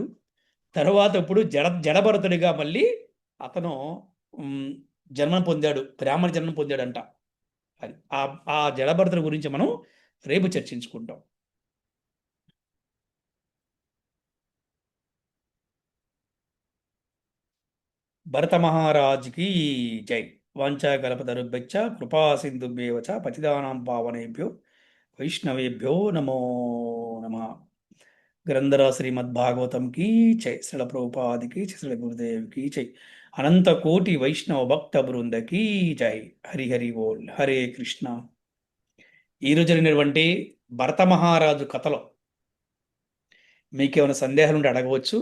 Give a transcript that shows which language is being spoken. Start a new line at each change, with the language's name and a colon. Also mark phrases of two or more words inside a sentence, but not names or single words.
Telugu: తర్వాత ఇప్పుడు జడభరతుడిగా మళ్ళీ అతను జన్మం పొందాడు, బ్రాహ్మణ జన్మం పొందాడంట. అది ఆ జడభరతుడి గురించి మనం రేపు చర్చించుకుంటాం. భరత మహారాజుకి జై.
Sanskrit: వాంఛాకల్పతరుభ్యశ్చ కృపా సింధుభ్యేవ చ పతితానాం పావనేభ్యో వైష్ణవేభ్యో నమో నమః.
Telugu: గ్రంథరా శ్రీమద్భాగవతం కీ జై. శ్రీల ప్రభుపాదికి శ్రీల గురుదేవ్కి జై. అనంత కోటి వైష్ణవ భక్త బృందకి జై. హరి హరి బోల్. హరే కృష్ణ. ఈరోజు జరిగినటువంటి భరత మహారాజు కథలో మీకేమైనా సందేహాలు ఉంటే అడగవచ్చు.